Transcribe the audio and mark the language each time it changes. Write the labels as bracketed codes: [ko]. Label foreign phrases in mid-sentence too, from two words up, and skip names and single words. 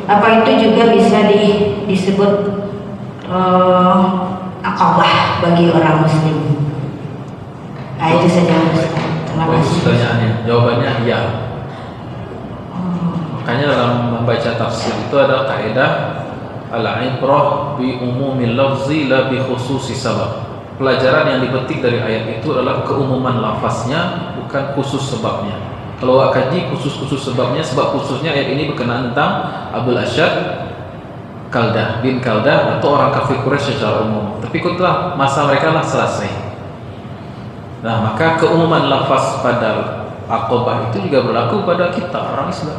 [id] apa itu juga bisa disebut akabah bagi orang muslim? Nah, itu saja Ustaz. Terima kasih. Pertanyaannya, jawabannya iya. Makanya dalam membaca tafsir itu ada kaidah [ar] العبرة بعموم اللفظ لا بخصوص السبب. [id] Pelajaran yang dipetik dari ayat itu adalah keumuman lafaznya, bukan khusus sebabnya. Kalau kaji khusus sebabnya, sebab khususnya ayat ini berkenaan tentang Abul Asyad bin Kaldah atau orang kafir Quraisy secara umum. Tapi setelah masa mereka lah selesai. Nah, maka keumuman lafaz pada Aqabah itu juga berlaku pada kita orang Islam.